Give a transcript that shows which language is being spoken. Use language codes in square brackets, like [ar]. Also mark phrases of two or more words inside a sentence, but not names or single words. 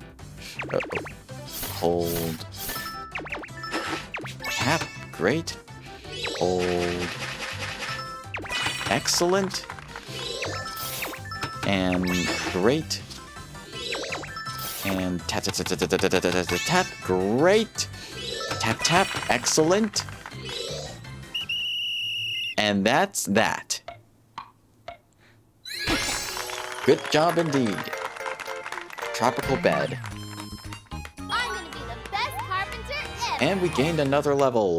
[en] Hold. Tap. Great. Hold. Excellent. And great. And tap, tap, tap, tap, tap, tap, tap, tap, tap. Great. Tap, tap. Excellent. And that's that. Good job indeed. Tropical bed. I'm gonna be the best carpenter ever. And we gained another level.